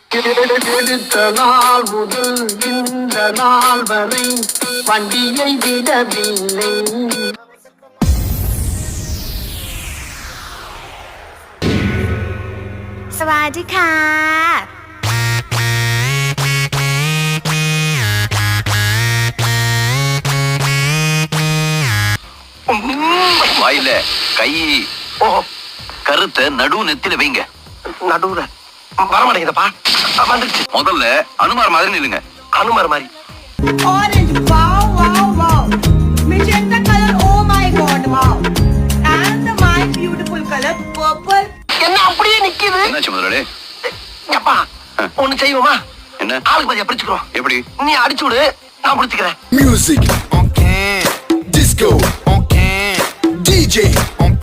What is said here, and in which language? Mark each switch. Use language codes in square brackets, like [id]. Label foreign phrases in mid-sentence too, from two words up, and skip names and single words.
[ta] எடுத்த நாள் முதல் இந்த நாள் வரை வண்டியை விடவில்லை. [th] สวัสดีค่ะ [ta] வாயில கை கருத்தை நடு நெத்தில வைங்க. நடுவுல வரமாட்டேங்குதப்பா. வந்துருச்சு. முதல்ல அனுமார் மாதிரி நில்லுங்க. அனுமார் மாதிரி. [en] Orange, wow, wow, wow. Magenta color, oh my god, wow. And my beautiful color, purple. [ta] என்ன அப்படியே நிக்குது? என்னாச்சு முதலாளி? அப்பா ஒண்ணு செய்வோமா? என்ன? ஆளுக்கு பாதியா பிரிச்சுக்கிறோம். எப்படி? நீ அடிச்சு விடு, நான் பிடிச்சுக்கிறேன். [en] Music on can, disco on can, DJ